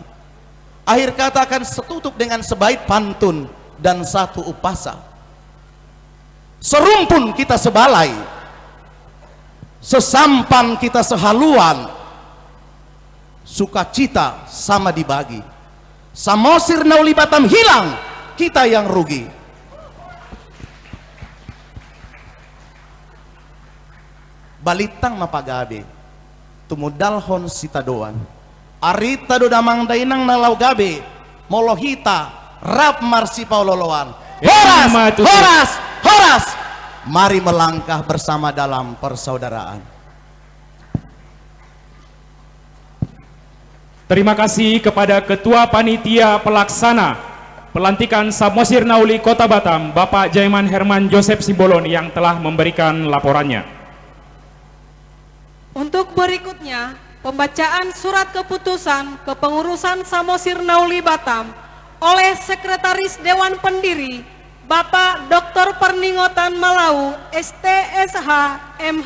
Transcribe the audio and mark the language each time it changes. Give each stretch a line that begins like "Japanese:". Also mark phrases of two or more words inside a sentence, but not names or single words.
Indonesian: Akhir kata akan setutup dengan sebaik pantun dan satu upasa. Serumpun kita sebalai, sesampan kita sehaluan, sukacita sama dibagi. Samosir Nauli Batam hilang, kita yang rugi.
Batak Toba: Balitang mapagabe, tumudalhon sitadoan, arita do damang dainang nalau gabe, molohita rap marsi pauloloan.
Indonesian: Horas, horas, horas. Mari melangkah bersama dalam persaudaraan. Terima kasih kepada Ketua Panitia Pelaksana pelantikan Samosir Nauli Kota Batam, Bapak Jaiman Herman Joseph Simbolon yang telah memberikan laporannya. Untuk berikutnya, pembacaan surat keputusan kepengurusan Samosir Nauli Batam oleh Sekretaris Dewan Pendiri Bapak Dr. Perningotan Malau, STSH, MH.